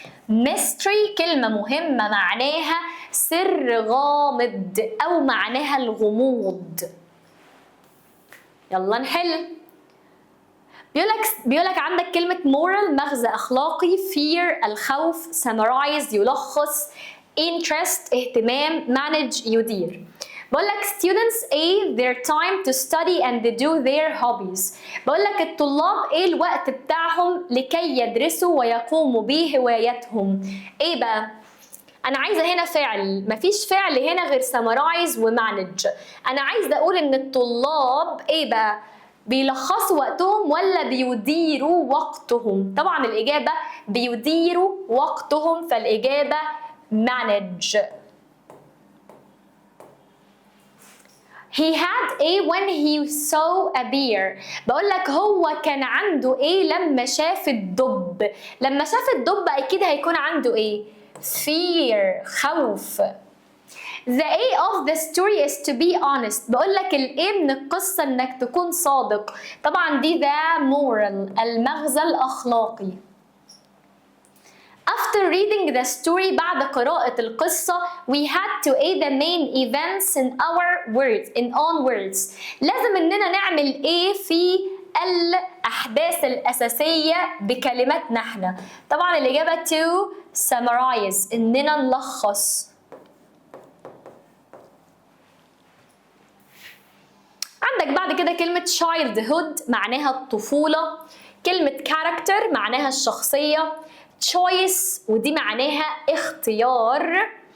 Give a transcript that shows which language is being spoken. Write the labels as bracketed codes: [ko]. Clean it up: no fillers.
[ar] mystery كلمة مهمة معناها سر غامض أو معناها الغموض. يلا نحل. بيقولك عندك كلمة moral مغزى أخلاقي، fear الخوف، summarize يلخص، interest اهتمام، manage يدير. بقولك [en] students A their time to study and do their hobbies. [ar] بقولك الطلاب ايه الوقت بتاعهم لكي يدرسوا ويقوموا بهواياتهم. ايه بقى؟ انا عايزه هنا فعل، مفيش فعل هنا غير summarize وmanage. انا عايزه اقول ان الطلاب ايه بقى؟ بيلخصوا وقتهم ولا بيديروا وقتهم؟ طبعا الإجابة بيديروا وقتهم، فالإجابة manage. [en] He had a when he saw a bear. [ar] بقول لك هو كان عنده ايه لما شاف الدب؟ لما شاف الدب اكيد هيكون عنده ايه؟ fear، خوف. [en] The A of the story is to be honest. [ar] بقول لك الايه من القصة انك تكون صادق. طبعا دي [en] the moral، [ar] المغزى الاخلاقي. [en] After reading the story، [ar] بعد قراءة القصة [en] we had to add the main events in our words in own words. [ar] لازم اننا نعمل ايه في الأحداث الأساسية بكلماتنا احنا. طبعا الإجابة [en] to summarize، [ar] اننا نلخص. عندك بعد كده كلمة childhood معناها الطفولة، كلمة character معناها الشخصية، choice ودي معناها اختيار.